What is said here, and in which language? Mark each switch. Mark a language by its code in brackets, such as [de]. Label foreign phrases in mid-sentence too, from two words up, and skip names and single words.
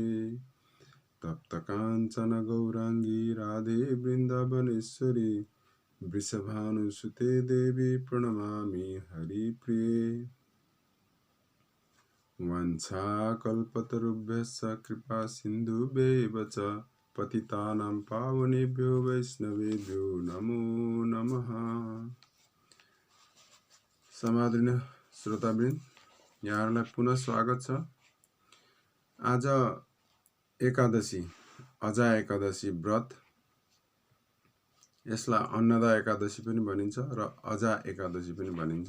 [sa] तप्त काञ्चन गौरांगी राधे वृन्दावनेश्वरी वृषभानुसुते देवी प्रणमामि हरिप्रिये। वाञ्छाकल्पतरुभ्यश्च कृपा सिन्धुभ्यैव च पतितानां पावनेभ्यो वैष्णवेभ्यो नमो नमः। [ne] समादरणीय श्रोतावृन्द, यहाँहरूलाई पुनः स्वागत छ। आज एकादशी, अजा एकादशी व्रत, यसलाई अन्नदा एकादशी पनि भनिन्छ र अजा एकादशी पनि भनिन्छ।